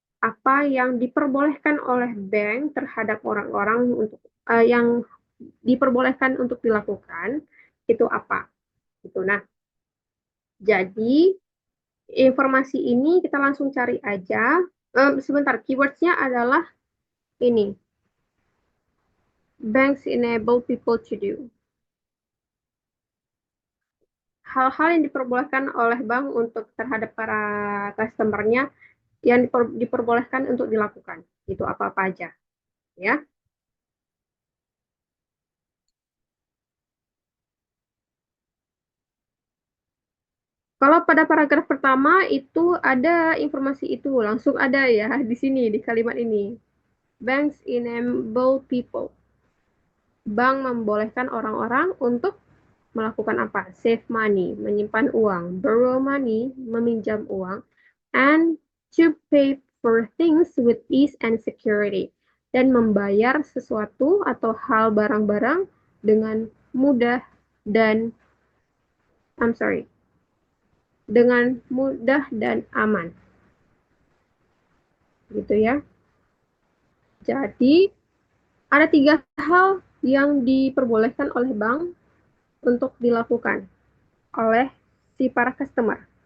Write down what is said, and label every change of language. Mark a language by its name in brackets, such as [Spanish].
[Indonesian] Apa yang diperbolehkan oleh bank terhadap orang-orang untuk yang diperbolehkan untuk dilakukan itu apa? Gitu. Nah, jadi informasi ini kita langsung cari aja. Sebentar, keywordsnya adalah ini. [English] Banks enable people to do. [Indonesian] Hal-hal yang diperbolehkan oleh bank untuk terhadap para customer-nya yang diperbolehkan untuk dilakukan. Itu apa-apa aja. Ya. Kalau pada paragraf pertama itu ada informasi itu, langsung ada ya di sini, di kalimat ini. [English] Banks enable people. [Indonesian] Bank membolehkan orang-orang untuk melakukan apa? [English] Save money, [Indonesian] menyimpan uang. [English] Borrow money, [Indonesian] meminjam uang. [English] And to pay for things with ease and security. [Indonesian] Dan membayar sesuatu atau hal barang-barang dengan mudah dan dengan mudah dan aman. Gitu ya. Jadi, ada 3 hal yang diperbolehkan oleh bank untuk dilakukan oleh si para customer.